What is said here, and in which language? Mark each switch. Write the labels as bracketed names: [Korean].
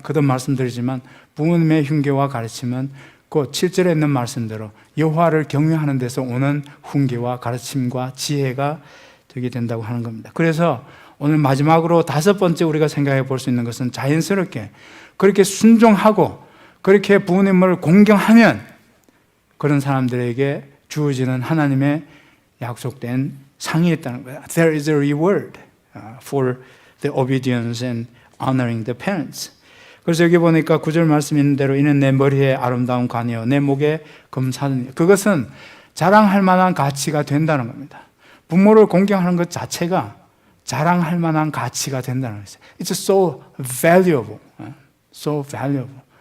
[Korean] 거듭 말씀드리지만 부모님의 흉계와 가르침은 곧 7절에 있는 말씀대로 여호와를 경외하는 데서 오는 훈계와 가르침과 지혜가 되게 된다고 하는 겁니다. 그래서 오늘 마지막으로 다섯 번째 우리가 생각해 볼 수 있는 것은, 자연스럽게 그렇게 순종하고 그렇게 부모님을 공경하면 그런 사람들에게 주어지는 하나님의 약속된 상이 있다는 거예요. [English] There is a reward for the obedience and honoring the parents. [Korean] 그래서 여기 보니까 9절 말씀 있는 대로 이는 내 머리에 아름다운 관이요 내 목에 금사는, 그것은 자랑할 만한 가치가 된다는 겁니다. 부모를 공경하는 것 자체가 자랑할 만한 가치가 된다는 것이죠. [English] It's so valuable. So valuable.